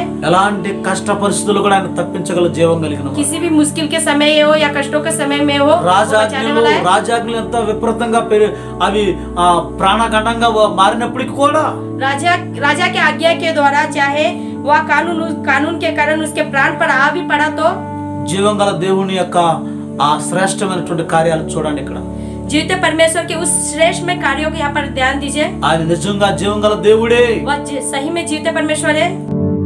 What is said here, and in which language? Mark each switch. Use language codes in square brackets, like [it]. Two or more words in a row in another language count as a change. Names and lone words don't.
[te] ఎలాంటి కష్ట పరిస్థితులు కూడా ఆయన తప్పించగల జీవం కలిగిన వాడు. [hi] किसी भी मुश्किल के समय हो या कष्टों के समय में हो वो बचाने वाला है। [te] రాజాజ్ఞలు ఎంత విపరీతంగా అవి ప్రాణగండంగా మారినప్పటికీ కూడా [hi] राजा के आज्ञा के द्वारा चाहे वह कानून के कारण उसके प्राण पर आ भी पड़ा तो [te] జీవం గల దేవుని యొక్క ఆ శ్రేష్టమైనటువంటి కార్యాలు చూడండి. ఇక్కడ [hi] जीवित परमेश्वर के उस श्रेष्ठ में कार्यों को यहाँ पर ध्यान दीजिए। [te] ఆయన నిజంగా జీవం గల దేవుడే. [hi] वह सही में जीवित परमेश्वर है।